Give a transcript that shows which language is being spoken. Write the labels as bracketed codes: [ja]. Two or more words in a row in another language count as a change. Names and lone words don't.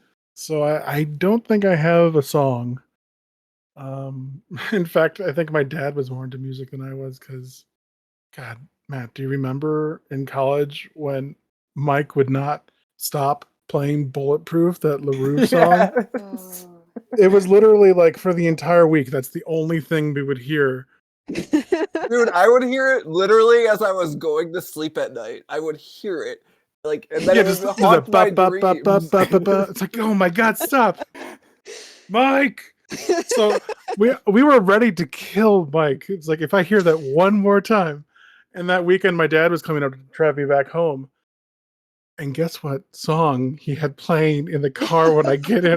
[en] So I don't think I have a song. In fact, I think my dad was more into music than I was because, God, Matt, do you remember in college when Mike would not stop playing Bulletproof, that LaRue song? Yes. Oh. It was literally like for the entire week, that's the only thing we would hear. Dude, I would hear it literally as I was going to sleep at night. I would hear it. Like, and then Yeah, it would just a haunt ba my ba ba ba dreams. ba ba ba. It's like, oh my God, stop, Mike. So we were ready to kill Mike. It's like if I hear that one more time. And that weekend, my dad was coming up to drive me back home. And guess what song he had playing in the car when I get in?